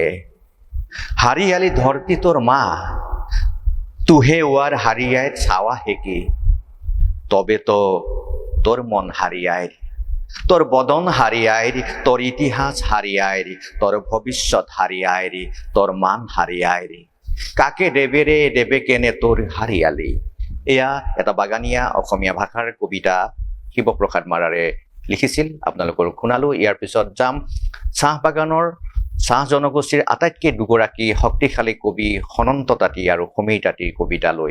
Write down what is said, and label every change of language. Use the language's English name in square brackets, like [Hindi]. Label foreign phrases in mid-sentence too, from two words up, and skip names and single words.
[Sadri] হারিয়ালি ধরতি তোর মা, তুহে ওয়ার হারিয়ায় ছাওয়া হেকি, তবে তো তোর মন হারিয়ায়, তোর বদন হারিয়ায়, তোর ইতিহাস হারিয়ায়, তোর ভবিষ্যৎ হারিয়ায়, তোর মান হারিয়ায়। কাকে দেবে রে, দেবে কেনে তোর হাৰিয়ালি। [Assamese] এয়া এটা বাগানীয়া অসমীয়া ভাষাৰ কবিতা শিৱপ্ৰসাদ মাৰাৰে লিখিছিল, আপোনালোকৰ শুনালো। ইয়াৰ পিছত যাম চাহ বাগানৰ, চাহ জনগোষ্ঠীৰ আটাইতকৈ দুগৰাকী শক্তিশালী কবি সনন্ত তাঁতী আৰু সমীৰ তাঁতীৰ কবিতালৈ।